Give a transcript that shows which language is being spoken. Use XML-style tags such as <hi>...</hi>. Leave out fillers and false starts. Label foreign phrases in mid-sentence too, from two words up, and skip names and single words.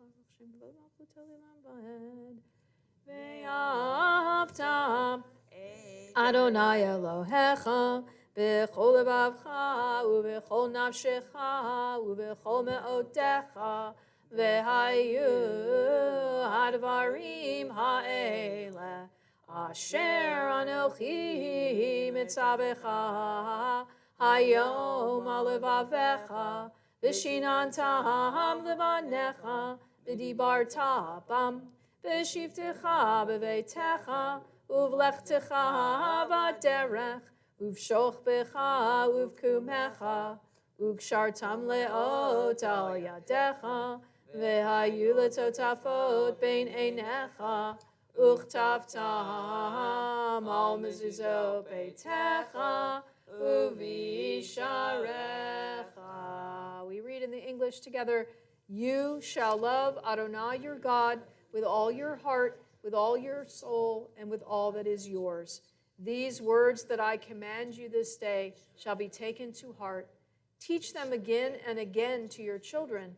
<he>ואהבת אדני אלהיך בכל לבבך ובכל נפשך ובכל מאדך והיו הדברים האלה אשר אנכי מצוך היום על לבבך ושננתם לבניך ודברת בם בשבתך בביתך ובלכתך בדרך ובשכבך ובקומך וקשרתם לאות על ידך והיו לטטפת בין עיניך וכתבתם על מזזות ביתך ובשעריך.</he> <en>We read in the English together, you shall love Adonai your God with all your heart, with all your soul, and with all that is yours. These words that I command you this day shall be taken to heart. Teach them again and again to your children.</en>